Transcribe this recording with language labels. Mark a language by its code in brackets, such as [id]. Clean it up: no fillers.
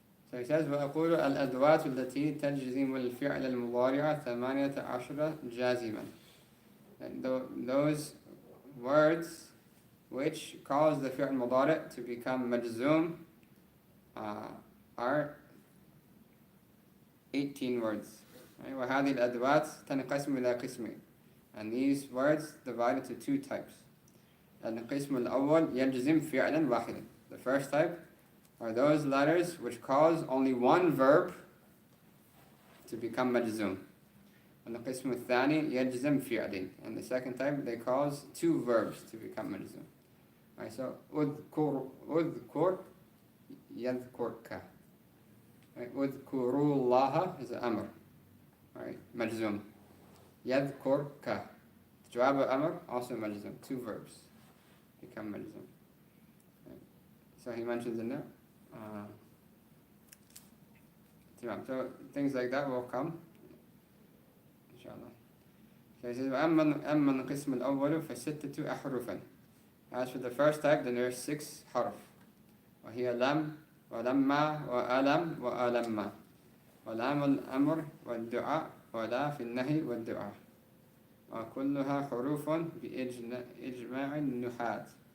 [ar] So he says, وَأَقُولُ الْأَدْوَاتُ الَّتِي تَجْزِمُ الْفِعْلَ الْمُضَارِعَ 18 جَازِمًا. [en] And those words which cause the fi'l mudari' to become majzoom are 18 words. [ar] Right? وَهَذِهِ الْأَدْوَاتِ تَنْقَسِمُ إِلَى قِسْمَيْنِ. [en] And these words divide into two types. [ar] الْقِسْمُ الْأَوَّلِ يَجْزِمْ فِعْلًا وَاحِدًا. [en] The first type are those letters which cause only one verb to become majzoom. And the qism al-thani yajzam fi'lin. And the second type, they cause two verbs to become majzoom. Alright, so udhkur yadhkurka. Right, udhkurullaha is an amr. Alright, majzoom. Yadhkurka. Jawab al-amr, also majzoom. Two verbs become majzoom. Right. So he mentions in there. So things like that will come. So he says, [ar] أَمَّا الْقِسْمُ الْأَوَّلُ فَسِتَّةُ أَحْرُفًا. [en] As for the first type, then there are 6 harf. [ar] وَهِيَ لَمْ وَلَمَّا وَأَلَمْ وَأَلَمَّا وَلَامُ الْأَمْرِ وَالدُّعَاء وَلَا فِي النَّهِي وَالدُّعَاء وَكُلُّهَا حُرُوفٌ بِإِجْمَاعِ النُّحَاةِ.